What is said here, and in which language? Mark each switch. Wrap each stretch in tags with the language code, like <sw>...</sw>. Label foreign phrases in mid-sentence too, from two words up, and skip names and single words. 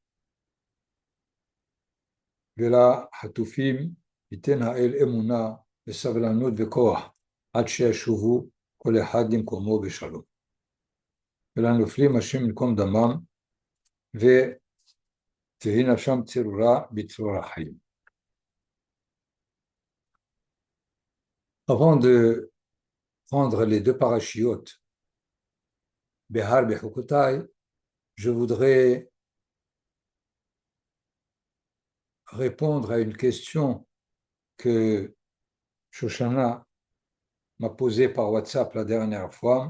<he>ולחטופים ייתן האל אמונה וסבלנות וכוח עד שישובו כל אחד למקומו בשלום. ולנופלים השם ינקום דמם ותהי נפשם צרורה בצרור החיים.</he> <fr>Avant de prendre les deux parachiotes Behar Bechukotai, je voudrais répondre à une question que Shoshana m'a posée par WhatsApp la dernière fois.</fr>